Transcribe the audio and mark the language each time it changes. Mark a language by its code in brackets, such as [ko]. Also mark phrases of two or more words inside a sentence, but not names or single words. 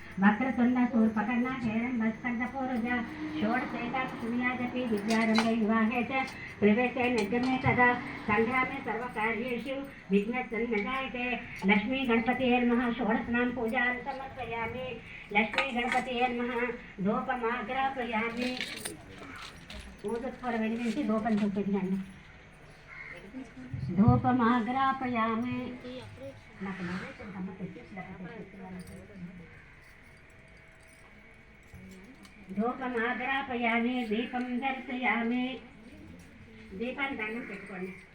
[sa] वक्रतुंड शूर्पकर्णा हेरम्बस्कन्दपूर्वज षोडशेकादशमियाजपि विद्यारम्भे विवाहे च प्रवेशे निर्गमे तदा सङ्ग्रामे सर्वकार्येषु विघ्नः न जायते। लक्ष्मी गणपतिर्नमः षोडशनां पूजां समर्पयामि। लक्ष्मी गणपतिर्नमः धूपमाग्रापयामि। [te] ऊदत्पर వెలిగించి ధూపం చూపించండి। [sa] ధూపమాగ్రాపయామి। [te] నాకు నైవేద్యం కమ్మ ధూపమాగ్రాపయామి। [sa] దీపం దర్శయామి। [te] దీపాన్ని దండం పెట్టుకోండి।